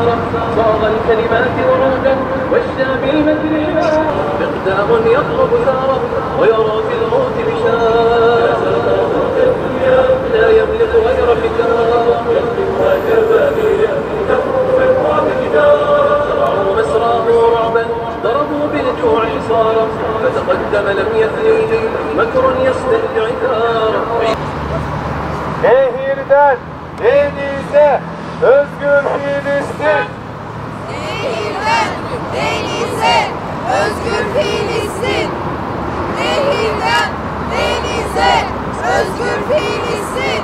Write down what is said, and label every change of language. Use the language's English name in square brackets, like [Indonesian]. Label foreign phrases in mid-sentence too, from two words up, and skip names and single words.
[Arabic] صاغ الكلمات وردا والشعب المكر مقدام يطلب ثاره ويرى في الموت بشارة لا يملك غير حجارة زرعوا مسراه رعبا ضربوا بالجوع حصارا فتقدم لم يثنيه مكر يستهدع ثارا. [Turkish] Nehirden denize özgür Filistin. Nehirden denize özgür Filistin. Nehirden denize özgür Filistin.